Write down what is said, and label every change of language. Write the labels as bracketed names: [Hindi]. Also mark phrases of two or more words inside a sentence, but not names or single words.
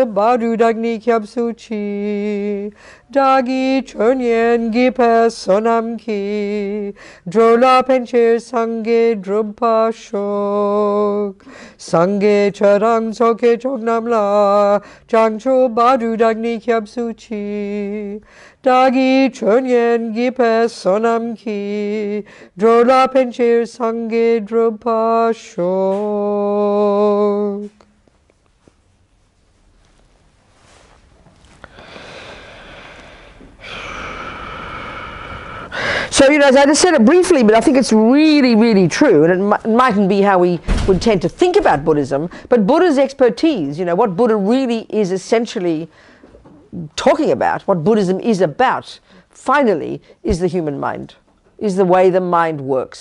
[Tibetan] བར་དུ་བདག་ནི་སྐྱབས་སུ་མཆི། བདག་གིས་ཆོས་ཉན་བགྱིས་པའི་བསོད་ནམས་ཀྱིས། འགྲོ་ལ་ཕན་ཕྱིར་སངས་རྒྱས་འགྲུབ་པར་ཤོག། སངས་རྒྱས་ཆོས་དང་ཚོགས་ཀྱི་མཆོག་རྣམས་ལ། བྱང་ཆུབ་བར་དུ་བདག་ནི་སྐྱབས་སུ་མཆི། བདག་གིས་ཆོས་ཉན་བགྱིས་པའི་བསོད་ནམས་ཀྱིས། འགྲོ་ལ་ཕན་ཕྱིར་སངས་རྒྱས་འགྲུབ་པར་ཤོག. [English] So, you know, as I just said it briefly, but I think it's really, really true, and it mightn't be how we would tend to think about Buddhism, but Buddha's expertise, you know, what Buddha really is essentially talking about, what Buddhism is about, finally, is the human mind, is the way the mind works.